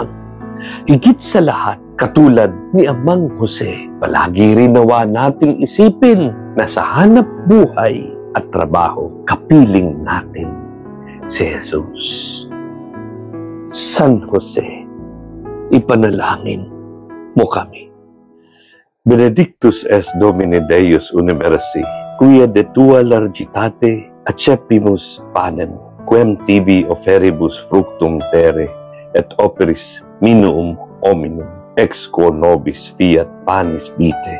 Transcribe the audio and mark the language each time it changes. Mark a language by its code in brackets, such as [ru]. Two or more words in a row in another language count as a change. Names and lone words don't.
[tl] Higit sa lahat, katulad ni Amang Jose, palagi rin nawa nating isipin na sa hanap buhay at trabaho, kapiling natin si Jesus. San Jose, ipanalangin mo kami. [la] Benedictus es Domine Deus Universi, quia de tua largitate accepimus panem, quem tibi offeribus fructum terre, et operis minum hominum, ex quo nobis fiat panis vitae.